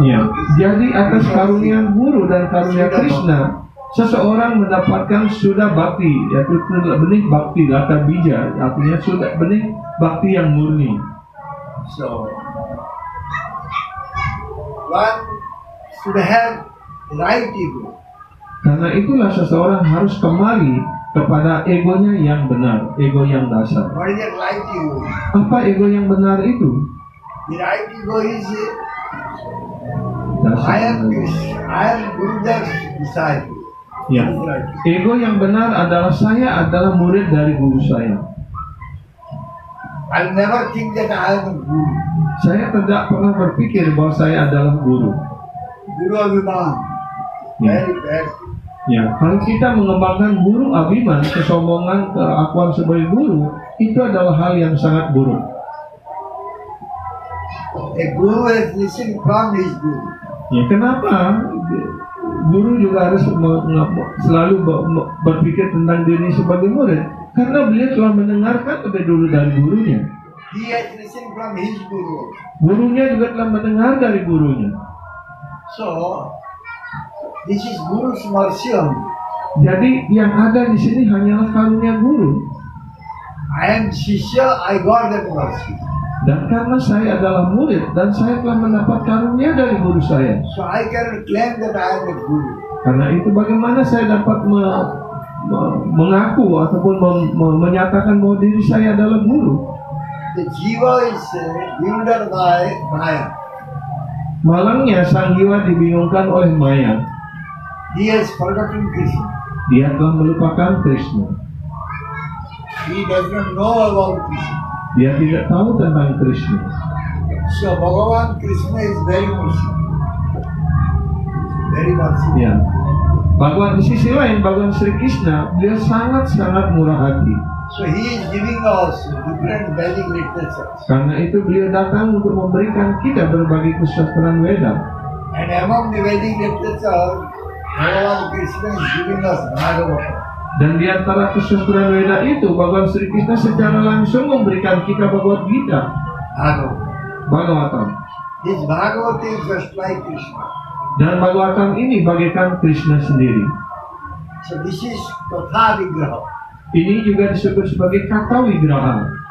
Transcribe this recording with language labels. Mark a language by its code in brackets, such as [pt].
[id] Ya, jadi atas karunia Guru dan karunia Krishna, seseorang mendapatkan sudah bakti, yaitu benih bakti Lata Bija, artinya sudah benih bakti yang murni. [en] So one should have right ego. [id] Karena itulah seseorang harus kembali kepada egonya yang benar, ego yang dasar. [en] What is that right ego? [id] Apa ego yang benar itu? [en] The right ego is I [id] Dasar. [en] am Krishna, I am Guru's disciple. [id] Ya. [en] That is right. [id] Ego yang benar adalah saya adalah murid dari guru saya. [en] I'll never think that I am a Guru. [id] Saya tidak pernah berpikir bahwa saya adalah guru. [en] Guru Abhiman. [id] Ya. [en] Very bad. [id] Ya, kalau kita mengembangkan guru abiman, kesombongan, keakuan sebagai guru, itu adalah hal yang sangat buruk. [en] A Guru has listened from his Guru. [id] Ya, kenapa guru juga harus selalu berpikir tentang diri sebagai murid? Karena beliau telah mendengarkan lebih dulu dari gurunya. [en] He has listened from his Guru. [id] Gurunya juga telah mendengar dari gurunya. [en] So, this is Guru's mercy only. [id] Jadi yang ada di sini hanyalah karunia guru. [en] I am Shishya, I got that mercy. [id] Dan karena saya adalah murid dan saya telah mendapat karunia dari guru saya. [en] So I cannot claim that I am a Guru. [id] Karena itu bagaimana saya dapat mengaku ataupun menyatakan bahwa diri saya adalah guru. [en] The jiva is bewildered by Maya. [id] Malangnya sang jiwa dibingungkan oleh Maya. [en] He has forgotten Krishna. [id] Dia telah melupakan Krishna. [en] He does not know about Krishna. [id] Dia tidak tahu tentang Krishna. [en] So Bhagavan Krishna is very merciful. Very merciful. [id] Ya. Bahwa di sisi lain, Bhagavan Sri Krishna, beliau sangat-sangat murah hati. [en] So he is giving us different Vedic literatures. [id] Karena itu beliau datang untuk memberikan kita berbagai kesusastraan Weda. [en] And among the Vedic literature, Bhagavan Krishna is giving us Bhagavata. [id] Dan di antara kesusastraan Weda itu, Bhagavan Sri Krishna secara langsung memberikan kita Bhagavad Gita, [en] Bhagavata. [id] Bhagavatam. [en] This Bhagavata is just like Krishna. [id] Dan Bhagavatam ini bagaikan Krishna sendiri. [en] So this is Katha Vigraha. [id] Ini juga disebut sebagai kata wigraha.